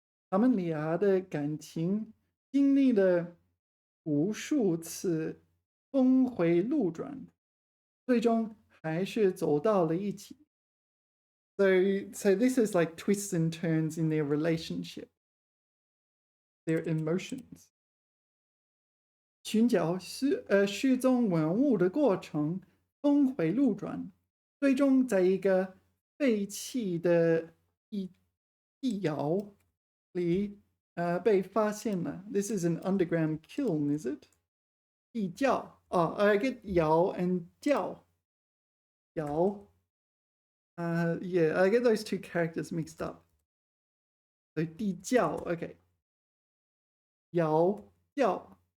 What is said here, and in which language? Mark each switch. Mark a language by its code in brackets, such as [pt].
[zh] 他们俩的感情经历了无数次峰回路转，最终还是走到了一起。 [en] So this is like twists and turns in their relationship, their emotions. [zh] 寻找失踪文物的过程峰回路转，最终在一个废弃的地窑里被发现了。 [en] This is an underground kiln, is it? [zh] 地窖. [en] Oh, I get 窑 and 窖. [zh] 窑. [en] Yeah, I get those two characters mixed up. So 地窖, okay. 窑, 窖.